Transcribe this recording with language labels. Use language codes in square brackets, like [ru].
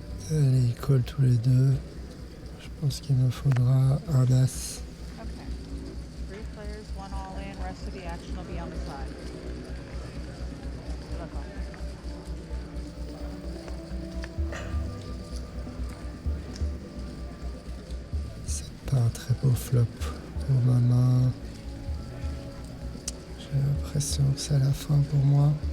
[fr] Allez, ils collent tous les deux. Je pense qu'il me faudra un As. [en] Okay. 3 players, 1 all in, rest of the action will be on the side. [fr] très beau flop pour ma main. J'ai l'impression que c'est la fin pour moi.